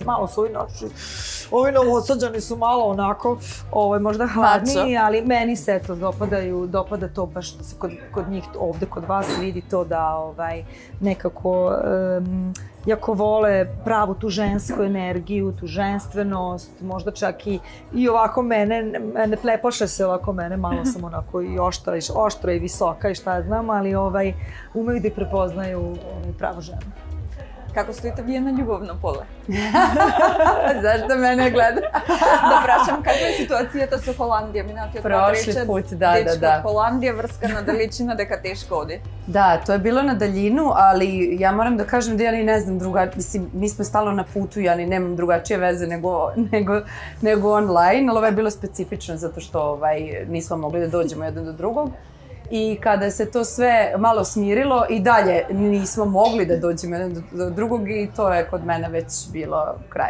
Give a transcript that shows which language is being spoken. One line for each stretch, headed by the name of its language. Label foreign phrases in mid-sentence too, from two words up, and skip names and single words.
Serbian: Malo su ovi novosađani su malo onako, možda hladniji, ali meni se eto dopada to baš da se kod njih ovde kod vas vidi to da nekako jako vole pravu tu žensku energiju, tu ženstvenost, možda čak i ovako mene, ne plepoše se ovako mene, malo sam onako i oštra i visoka i šta ja znam, ali umeju da prepoznaju pravu ženu.
Macedonian: Како стоите вие на љубовно поле?
Serbian: Зашто мене гледа?
Macedonian: Да прашам, каква е ситуацијата со Холандија? Минатиот пат рече, дечко од Холандија, врска на далечина, дека тешко оди.
Serbian: Da, to je bilo na daljinu, ali ja moram da kažem da ja ni ne znam mislim, mi smo stalno na putu, ja ni nemam drugačije veze nego online, ali ovo je bilo specifično zato što nismo mogli da dođemo jedan do drugog. I kada se to sve malo smirilo i dalje nismo mogli da dođemo jedan do drugog i to je kod mene već bilo kraj.